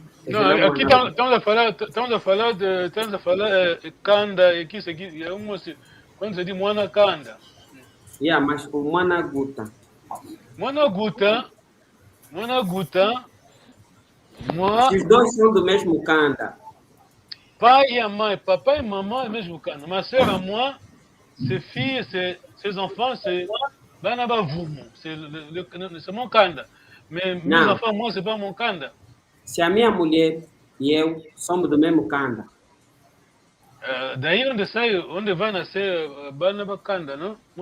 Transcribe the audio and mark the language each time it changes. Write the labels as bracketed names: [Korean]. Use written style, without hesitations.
[Portuguese] Não, aqui estamos a falar de canda, aqui, quando se diz moana canda. Yeah, mas o Managuta. Managuta. Os dois são do mesmo canda. Pai e a mãe, papai e mamãe é mesmo canda. [French] Ma soeur à moi, ses filles, ses enfants, c'est Banaba Vumo. C'est mon canda. Mais mes enfants, moi, c'est pas mon canda. [Portuguese] Se a minha mulher e eu somos do mesmo canda. Daí onde vai nascer Banaba Kanda, não?